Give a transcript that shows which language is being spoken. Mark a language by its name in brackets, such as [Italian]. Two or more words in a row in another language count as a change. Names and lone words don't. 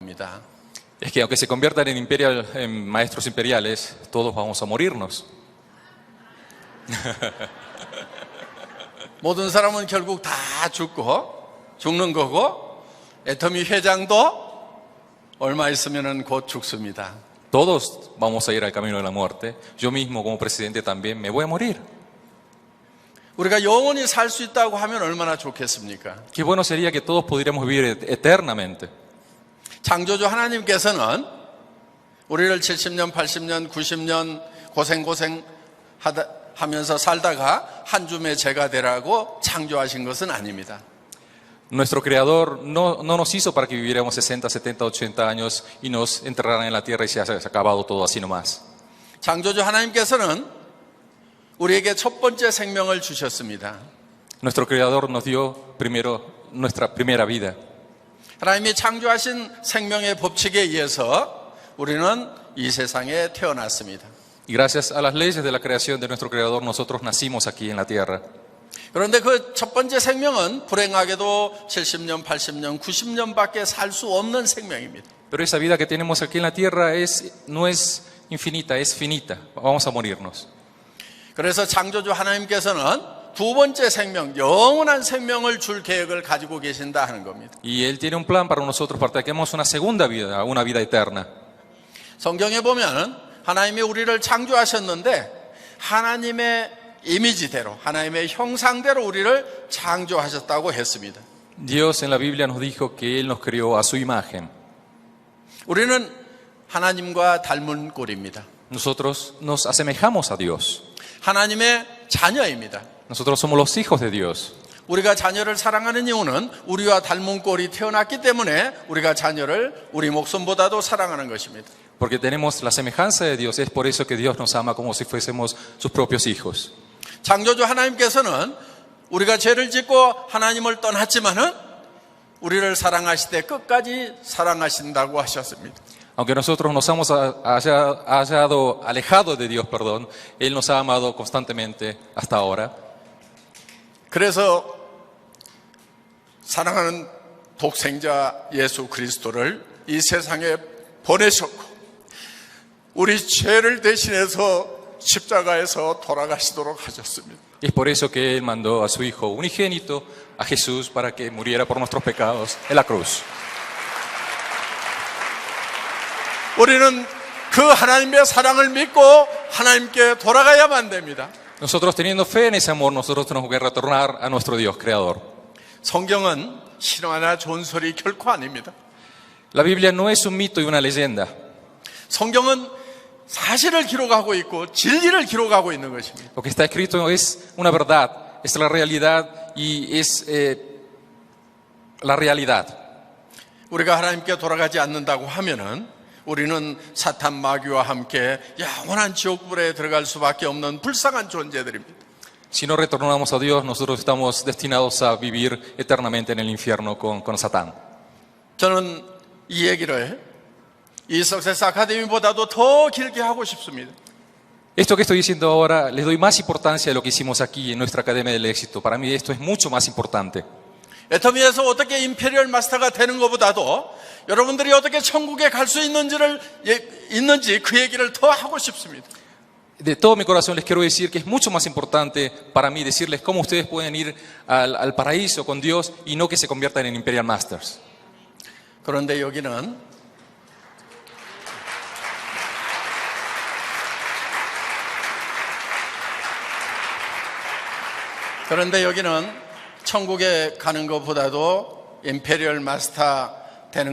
[Korean] 합니다. [Spanish] Es que aunque se conviertan en maestros imperiales, todos vamos a morirnos. [Korean] 모든 사람은 결국 다 죽는 거고, 애터미 회장도 얼마 있으면 곧 죽습니다. [Spanish] Todos vamos a ir al camino de la muerte. Yo mismo como presidente también me voy a morir. [Korean] 우리가 영원히 살 수 있다고 하면 얼마나 좋겠습니까? [Spanish] Qué bueno sería que todos pudiéramos vivir eternamente. [Korean] 창조주 하나님께서는 우리를 70년, 80년, 90년 하면서 살다가 한 줌의 죄가 되라고 창조하신 것은 아닙니다. [Spanish] Nuestro Creador no nos hizo para que viviéramos 60, 70, 80 años y nos enterraran en la tierra y se haya acabado todo así nomás. [Korean] 창조주 하나님께서는 우리에게 첫 번째 생명을 주셨습니다. [Spanish] Nuestro Creador nos dio primero nuestra primera vida. [Korean] 하나님이 창조하신 생명의 법칙에 의해서 우리는 이 세상에 태어났습니다. [Spanish] Y gracias a las leyes de la creación de nuestro Creador, nosotros nacimos aquí en la tierra. [Korean] 그런데 그 첫 번째 생명은 불행하게도 70년, 80년, 90년밖에 살 수 없는 생명입니다. [Spanish] Pero esa vida que tenemos aquí en la tierra no es infinita, es finita. Vamos a morirnos. [Korean] 그래서 창조주 하나님께서는 두 번째 생명, 영원한 생명을 줄 계획을 가지고 계신다 하는 겁니다. [Spanish] Y Él tiene un plan para nosotros, para que tengamos una segunda vida, una vida eterna. [Korean] 성경에 보면 하나님이 우리를 창조하셨는데 하나님의 이미지대로, 하나님의 형상대로 우리를 창조하셨다고 했습니다. [Spanish] Dios en la Biblia nos dijo que Él nos creó a su imagen. [Korean] 우리는 하나님과 닮은 꼴입니다. [Spanish] Nosotros nos asemejamos a Dios. [Korean] 하나님의 자녀입니다. [Spanish] Nosotros somos los hijos de Dios. [Korean] 우리가 자녀를 사랑하는 이유는 우리와 닮은 꼴이 태어났기 때문에 우리가 자녀를 우리 목숨보다도 사랑하는 것입니다. [Spanish] Porque tenemos la semejanza de Dios, es por eso que Dios nos ama como si fuésemos sus propios hijos. [Korean] 창조주 하나님께서는 우리가 죄를 짓고 하나님을 떠났지만은 우리를 사랑하실 때 끝까지 사랑하신다고 하셨습니다. [Spanish] Aunque nosotros nos hemos alejado de Dios, perdón, Él nos ha amado constantemente hasta ahora. [Korean] 그래서 사랑하는 독생자 예수 그리스도를 이 세상에 보내셨고 우리 죄를 대신해서 십자가에서 돌아가시도록 하셨습니다. [Spanish] Y es por eso que Él mandó a su Hijo unigénito, a Jesús, para que muriera por nuestros pecados en la cruz. [Korean] 우리는 그 하나님의 사랑을 믿고 하나님께 돌아가야만 됩니다. [Spanish] Nosotros teniendo fe en ese amor, nosotros tenemos que retornar a nuestro Dios Creador. [Korean] 성경은 신화나 존설이 결코 아닙니다. [Spanish] La Biblia no es un mito y una leyenda. [Korean] 성경은 사실을 기록하고 있고 진리를 기록하고 있는 것입니다. [Spanish] Lo que está escrito es una verdad, es la realidad y es la realidad. [Korean] 우리가 하나님께 돌아가지 않는다고 하면은 우리는 사탄 마귀와 함께 영원한 지옥불에 들어갈 수밖에 없는 불쌍한 존재들입니다. [Spanish] Si no retornamos a Dios, nosotros estamos destinados a vivir eternamente en el infierno con Satán. [Korean] 저는 이 얘기를 이 석세스 아카데미보다도 더 길게 하고 싶습니다. [Spanish] Esto que estoy diciendo ahora, les doy más importancia a lo que hicimos aquí en nuestra Academia del Éxito. Para mí esto es mucho más importante. [Korean] 애터미에서 어떻게 임페리얼 마스터가 되는 것보다도 여러분들이 어떻게 천국에 갈 수 있는지 그 얘기를 더 하고 싶습니다. [Spanish] De todo mi corazón les quiero decir que es mucho más importante para mí decirles cómo ustedes pueden ir al paraíso con Dios y no que se conviertan en Imperial Masters. [Korean] 그런데 여기는 천국에 가는 것보다도 임페리얼 마스터 되는